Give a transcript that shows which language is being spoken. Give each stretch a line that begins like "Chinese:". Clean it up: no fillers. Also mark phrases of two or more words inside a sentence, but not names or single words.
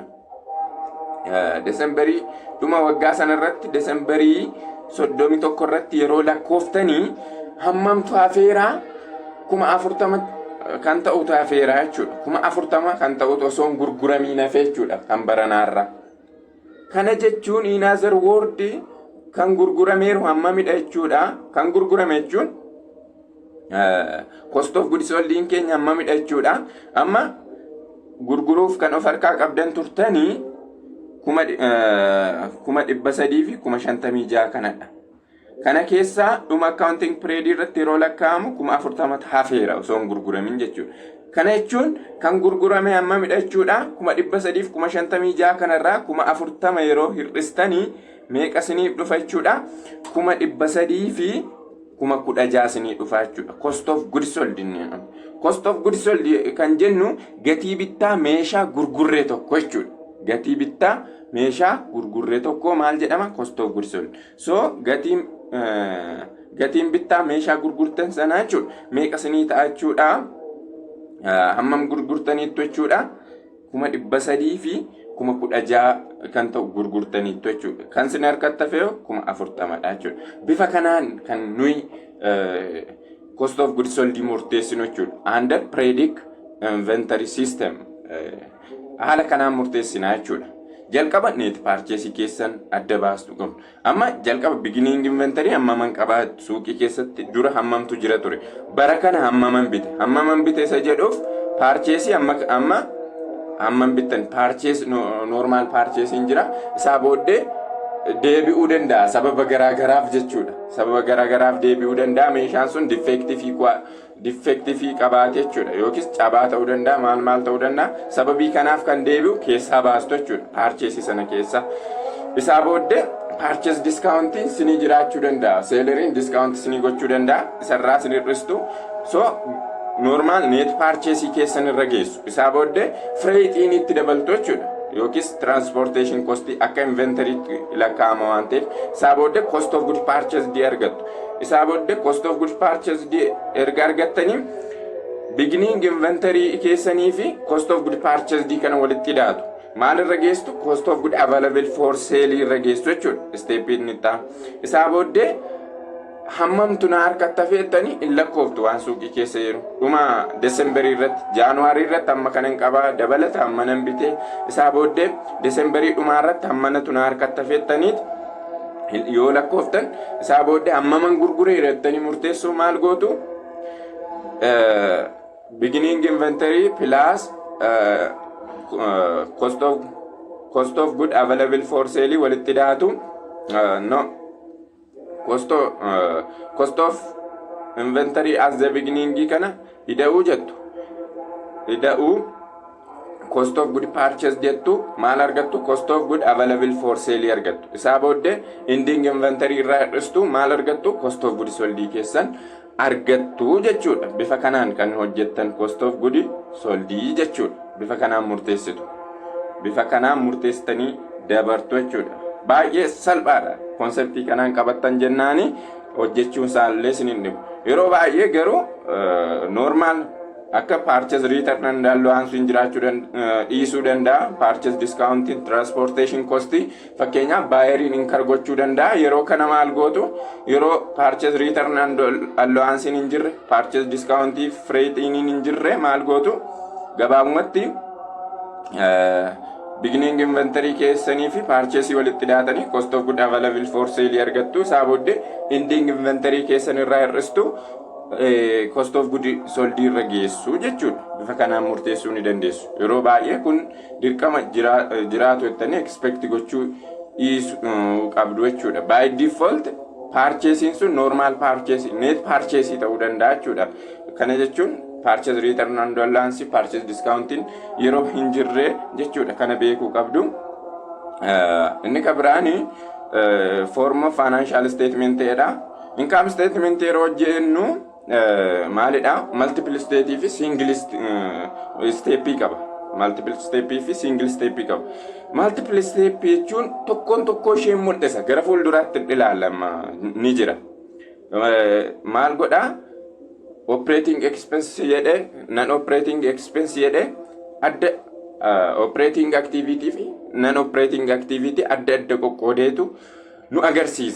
Oromo: Desembarii dhuma waggaa sana irratti Desembarii 31 irratti yeroo lakkooftanii hammamtu hafeeraa 40,000 kan ta'utu hafeeraa jechuudha. 40,000 kan ta'utu osoo gurguramiin hafee jechuudha kan baranaarra. Kana jechuun
English: in other word
Oromo: kan gurgurameeru hammamidha jechuudha. Kan gurgurame jechuun
English: cost of goods sold
Oromo: keenya hammamidha jechuudha. Amma gurguruuf kan of harkaa qabdan turtanii 300,000 fi 56,000 kanadha. Kana keessaa dhuma
English: accounting period
Oromo: irratti yeroo lakkaa'amu 40,000 hafeera osoo hin gurguramin jechuudha. Kana jechuun kan gurgurame hammamidha jechuudha. 300,000 fi 56,000 kanarraa 40,000 yeroo hir'istanii meeqa isiniif dhufa jechuudha. 300,000 fi 16,000 isinii dhufa jechuudha.
English: Cost of goods sold. Cost of goods sold
Oromo: kan jennu gatii bittaa meeshaa gurgurree tokko jechuudha. Gatii bittaa meeshaa gurgurree tokko maal jedhama?
English: Cost of goods sold.
Oromo: So gatiin bittaa meeshaa gurgurtan sanaa jechuudha. Meeqa isinii ta'a jechuudha. Hammam gurgurtaniittu jechuudha. 300,000 fi 16,000 kan ta'u gurgurtaniittu jechuudha. Kan isin harkatti hafe 40,000dha jechuudha. Bifa kanaan kan nuyi
English: cost of goods sold
Oromo: murteessinu jechuudha.
English: Under predict inventory system
Oromo: haala kanaan murteessinaa jechuudha. Jalqaba
English: net purchase
Oromo: keessan adda baastu qabdu. Amma jalqaba
English: beginning inventory
Oromo: hammaman qabaatu suuqii keessatti dura hammamtu jira ture. Bara kana hammaman bite. Hammaman bite isa jedhuuf purchase amma hammam bitan purchase
English: normal purchase
Oromo: jira. Isaa booddee deebi'uu danda'a sababa garaagaraaf jechuudha. Sababa garaagaraaf deebi'uu danda'a. Meeshaan sun diffeektifii qabaate jechuudha. Yookiis cabaa ta'uu danda'a, maal ta'uu danda'a. Sababii kanaaf kan deebi'u keessaa baastu jechuudha. Paarcheesii sana keessa. Isaa booddee
English: paarchees diskaawuntiin
Oromo: sinii jiraachuu danda'a. Seeleriin diskaawuntii sinii gochuu danda'a. Isarraa sinii hir'istu. So
English: normaal neet paarcheesii
Oromo: keessan irra geessu. Isaa booddee fireexiin itti dabaltu jechuudha. Yookiis
English: transportation cost
Oromo: akka inventory lakkaa'ama waan ta'eef isaa booddee
English: cost of good purchased
Oromo: argattu. Isaa booddee
English: cost of good purchased
Oromo: erga argattanii
English: beginning inventory
Oromo: keessanii fi
English: cost of good purchased
Oromo: kana walitti hidhaatu. Maal irra geesstu?
English: Cost of good available for sale
Oromo: irra geessu jechuudha. Stepin itti isaa booddee hammamtu na harkatti hafeettanii hin lakkooftu waan suuqii keessa jiru. Dhuma Desembarii irratti, Jaanuwaarii irratti amma kanan qabaa dabalata amma nan bitee. Isaa booddee Desembarii dhumaa irratti hammanatu na harkatti hafeettaniit yoo lakkooftan isaa booddee hammaman gurguree irrattanii murteessuu maal gootu?
English: Beginning inventory plus cost of good available for sale
Oromo: walitti hidhaatu.
English: Cost of inventory as the beginning
Oromo: kana hidhuu jettu. Hidhuu
English: cost of good purchase
Oromo: jettu maal argattu?
English: Cost of good available for sale argattu.
Oromo: Isaa booddee
English: ending inventory
Oromo: irraa hir'istu maal argattu?
English: Cost of good sold
Oromo: keessan argattu jechuudha. Bifa kanaan kan hojjettan
English: cost of good sold
Oromo: jechuudha. Bifa kanaan murteessitu. Bifa kanaan murteessitanii dabartu jechuudha. Baay'ee salphaadha. Konseptii kanaan qabattan jennaani hojjechuun isaallee isiniin dhibu. Yeroo baay'ee garuu normaal akka
English: purchase return
Oromo: danda'u hansuun jiraachuu dhiisuu danda'a.
English: Purchase discounting transportation cost
Oromo: fakkeenyaaf baayeriin incur gochuu danda'a. Yeroo kana maal gootu? Yeroo
English: purchase return allowansiin
Oromo: hin jirre,
English: purchase discounting freightiin
Oromo: hin jirre maal gootu? Gabaabumatti
English: beginning inventory
Oromo: keessanii fi purchase walitti hidhaatanii
English: cost of good available for sale
Oromo: argattu. Isaa booddee
English: ending inventory
Oromo: keessan irraa hir'istu
English: cost of good sold
Oromo: irra geessu jechuudha. Bifa kanaan murteessuu ni dandeessu. Yeroo baay'ee kun dirqama jiraatu jettanii expect gochuu qabdu jechuudha.
English: By default purchasing sun normal purchase, net purchase
Oromo: ta'uu danda'a jechuudha. Kana jechuun
English: purchase return and allowance, purchase discounting
Oromo: yeroo hin jirre jechuudha. Kana beekuu qabdu. Inni kabiraani
English: form of financial statement
Oromo: jedha.
English: Income statement
Oromo: yeroo jennu maalidha?
English: Multiple state fi single step qaba. Multiple step fi single step qaba. Multiple step
Oromo: jechuun tokko ishee mul'isa. Gara fuulduraatti ilaalama ni jira. Maal godha?
English: Operating expense
Oromo: jedhe,
English: non operating expense
Oromo: jedhe, adda
English: operating activity
Oromo: fi
English: non operating activity
Oromo: adda qoqqoodeetu nu agarsiisa.